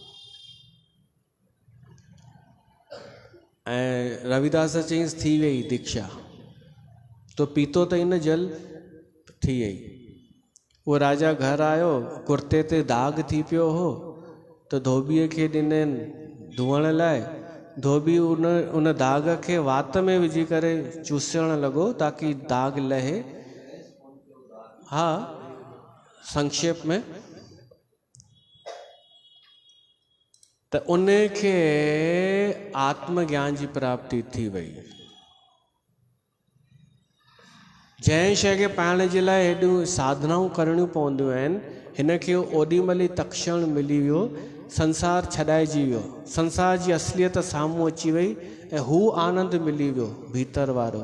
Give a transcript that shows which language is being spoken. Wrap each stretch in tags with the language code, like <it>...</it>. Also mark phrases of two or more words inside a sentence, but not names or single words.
<sd>ऐं रविदास चयईंसि थी वई दीक्षा, तो पीतो अथई न जल, थी वई। उहो राजा घर आयो, कुर्ते ते दाग थी पियो हो, त धोबीअ खे ॾिननि धोअण लाइ, धोबी उन दाग खे वात में विझी करे चूसण लॻो ताकि दाग लहे। हा, संक्षेप में त उन खे आत्मज्ञान जी प्राप्ति थी वई। जंहिं शइ खे पाइण जे लाइ हेॾियूं साधनाऊं करणियूं पवंदियूं आहिनि, हिन खे ओॾी महिल ई तक्षण मिली वियो, संसार छॾाइजी वियो, संसार जी असलियत साम्हूं अची वई ऐं हू आनंद मिली वियो भीतर वारो।</sd>